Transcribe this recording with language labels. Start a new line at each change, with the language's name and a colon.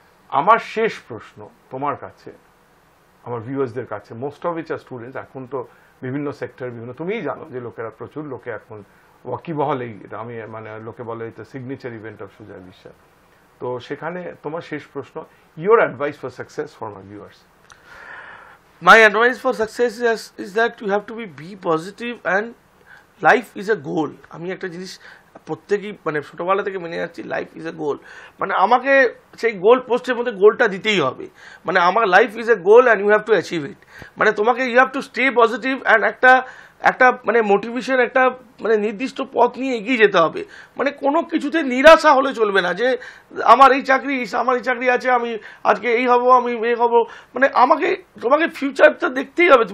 Bangla: আমার শেষ প্রশ্ন তোমার কাছে, আমার ভিউয়ার্সদের কাছে,
English: most of each are students,
Bangla: এখন তো বিভিন্ন সেক্টর বিভিন্ন, তুমিই জানো যে লোকেরা প্রচুর লোকে এখন ওয়াকিবহলেই, এটা আমি মানে লোকে বলে এটা
English: signature event of
Bangla: সুজয় বিশ্বাস। তো সেখানে তোমার শেষ প্রশ্ন,
English: Your advice for success for my viewers. My advice for success is that you have to be positive and life is a goal.
Bangla: আমি একটা জিনিস প্রত্যেকেই মানে ছোটবেলা থেকে মেনে যাচ্ছি,
English: life is a goal,
Bangla: মানে আমাকে সেই গোল পোস্টের মধ্যে গোলটা দিতেই হবে, মানে আমার
English: life is a goal and you have to achieve it,
Bangla: মানে তোমাকে
English: you have to stay positive and
Bangla: একটা মানে মোটিভেশন, একটা মানে নির্দিষ্ট পথ নিয়ে এগিয়ে যেতে হবে, মানে কোনো কিছুতে নিরাশা হলে চলবে না যে আমার এই চাকরি আছে, আমি আজকে এই হব, আমি এই হব, মানে তোমাকে ফিউচারটা দেখতেই হবে।